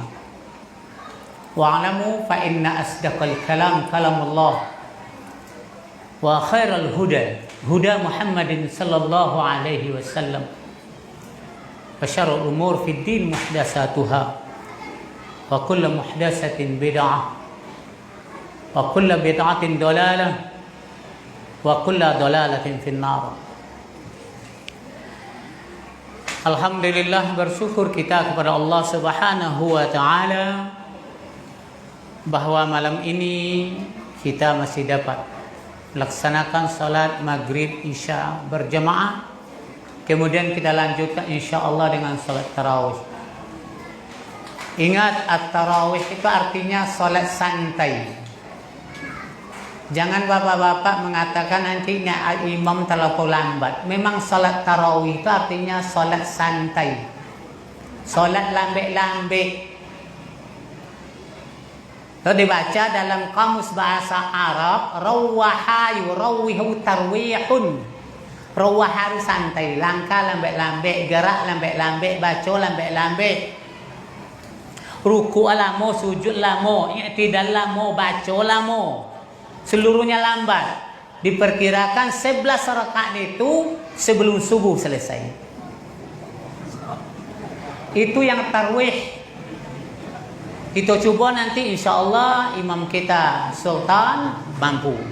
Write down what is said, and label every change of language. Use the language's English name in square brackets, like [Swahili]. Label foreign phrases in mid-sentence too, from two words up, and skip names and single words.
[Arabic] واعلموا فإن أصدق الكلام كلام الله وخير الهدى هدى محمد صلى الله عليه وسلم وشر الأمور في الدين محدثاتها وكل محدثة بدعة وكل بدعة ضلالة وكل ضلالة في النار. [Indonesian] Alhamdulillah, bersyukur kita kepada Allah [Arabic] سبحانه وتعالى [Indonesian] bahwa malam ini kita masih dapat melaksanakan salat maghrib isya berjamaah. Kemudian kita lanjutkan insyaallah dengan salat tarawih. Ingat, at-tarawih itu artinya salat santai. Jangan bapak-bapak mengatakan nantinya imam terlalu lambat. Memang salat tarawih itu artinya salat santai, salat lambe-lambe. Itu dibaca dalam kamus bahasa Arab, [Arabic] روح يروح ترويح. [Indonesian] Rawaha santai, langkah lambe-lambe, gerak lambe-lambe, baca lambe-lambe. [Minangkabau] Ruku' lamo, sujud lamo, i'tidal lamo, baca lamo. [Indonesian] Seluruhnya lambat. Diperkirakan 11 rakaat itu sebelum subuh selesai. Itu yang tarwih. Kita coba nanti insyaallah imam kita Sultan mampu.